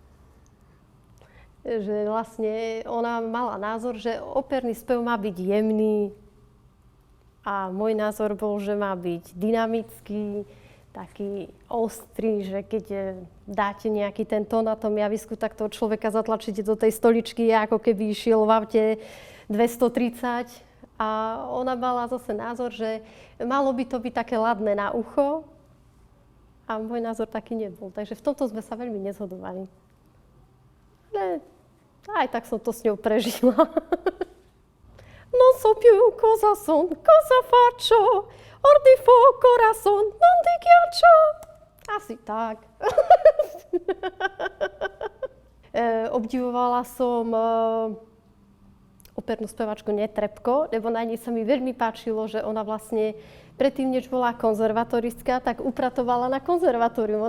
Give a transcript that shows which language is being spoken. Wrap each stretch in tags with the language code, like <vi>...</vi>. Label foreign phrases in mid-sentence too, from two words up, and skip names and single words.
<sk>Že vlastne ona mala názor, že operný spev má byť jemný a môj názor bol, že má byť dynamický, taký ostrý, že keď dáte nejaký ten tón na tom javisku, tak toho človeka zatlačíte do tej stoličky, ako keby išiel v aute 230. A ona mala zase názor, že malo by to byť také ladné na ucho a môj názor taký nebol. Takže v tomto sme sa veľmi nezhodovali. Aj tak som to s ňou prežila.</sk> <it>Non so più cosa son, cosa faccio, or di fo corazon, non ti ghiaccio.</it> <sk>Asi tak. Obdivovala som opernú spevačku Netrebko, lebo na nej sa mi veľmi páčilo, že ona vlastne predtým, než bola konzervatoristka, tak upratovala na konzervatórium.</sk>